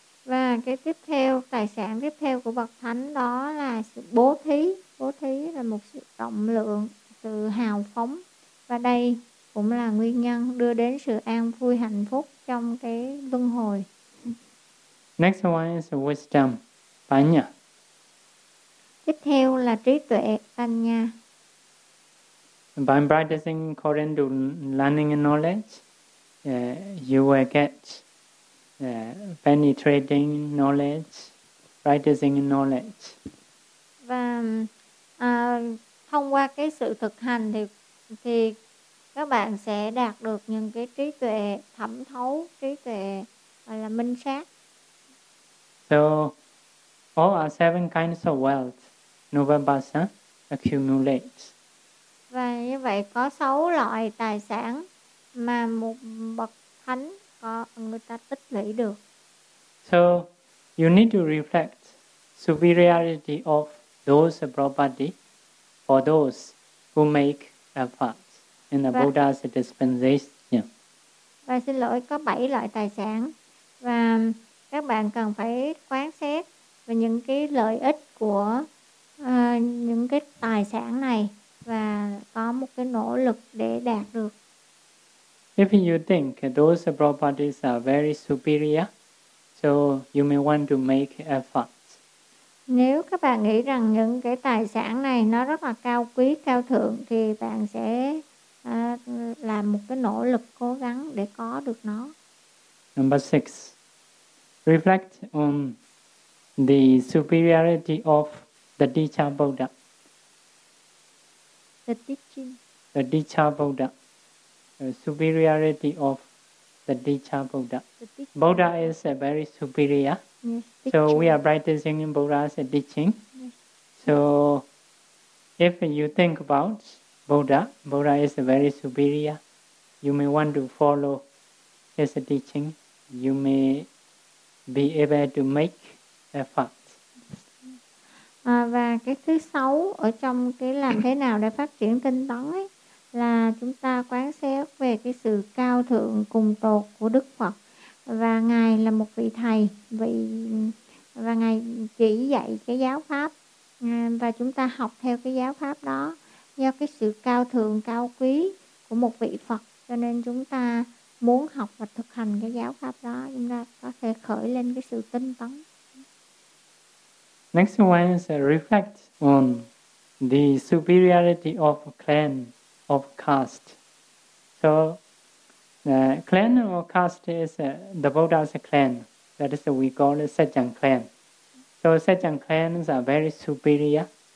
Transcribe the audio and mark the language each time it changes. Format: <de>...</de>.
<vi>Và cái tiếp theo, tài sản tiếp theo của Bậc Thánh đó là sự bố thí. Bố thí là một sự rộng lượng, sự hào phóng. Và đây cũng là nguyên nhân đưa đến sự an vui hạnh phúc trong cái luân hồi.</vi> <en>Next one is wisdom. Panya.</en> <vi>Tiếp theo là trí tuệ Panya.</vi> <en>By practicing according to learning and knowledge, you will get penetrating knowledge, practicing knowledge.</en> <vi>Và thông qua cái sự thực hành thì các bạn sẽ đạt được những cái trí tuệ thẩm thấu, trí tuệ gọi là minh sát.</vi> <en>So all our seven kinds of wealth, Nuvabhasa, accumulates.</en> <vi>Và như vậy có sáu loại tài sản mà một bậc thánh có người ta tích lũy được.</vi> <en>So you need to reflect superiority of those property for those who make efforts in the Buddha's dispensation. Yeah.</en> <vi>Và xin lỗi, có bảy loại tài sản và các bạn cần phải quán xét và những cái lợi ích của những cái tài sản này và có một cái nỗ lực để đạt được.</vi> <en>If you think those properties are very superior, so you may want to make efforts.</en> <vi>Nếu các bạn nghĩ rằng những cái tài sản này nó rất là cao quý, cao thượng, thì bạn sẽ làm một cái nỗ lực cố gắng để có được nó.</vi> <en>Number six. Reflect on the superiority of the Dicha Buddha. The teaching. The Dicha Buddha. The superiority of the Dicha Buddha. The Buddha is very superior. Yes, so we are practicing Buddha's teaching. Yes. So if you think about Buddha is very superior. You may want to follow his teaching. You may be able to make effort.</en> <vi>Và cái thứ sáu ở trong cái làm thế nào để phát triển tinh tấn ấy là chúng ta quán xét về cái sự cao thượng cùng tột của Đức Phật, và Ngài là một vị thầy, và Ngài chỉ dạy cái giáo pháp, và chúng ta học theo cái giáo pháp đó do cái sự cao thượng cao quý của một vị Phật, cho nên chúng ta muốn học và thực hành cái giáo pháp đó, chúng ta có thể khởi lên cái sự tinh tấn.</vi> <en>Next one is reflect on the superiority of clan, of caste. So, clan or caste is the Buddha's clan. That is we call it Sejong clan. So Sejong clans are very superior.</en>